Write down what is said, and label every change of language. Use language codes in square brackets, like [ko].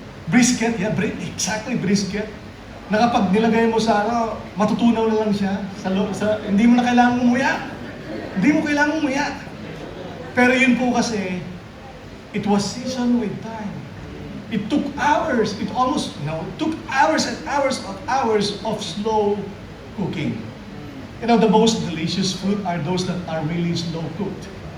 [en] Brisket, yeah, exactly, brisket. [tl] Na kapag nilagay mo sa matutunaw na lang siya. Hindi mo na kailangang umuya. Hindi mo kailangang umuya. Pero yun po kasi, [en] it was seasoned with time. It took hours. It took hours and hours of slow cooking. You know, the most delicious food are those that are really slow cooked.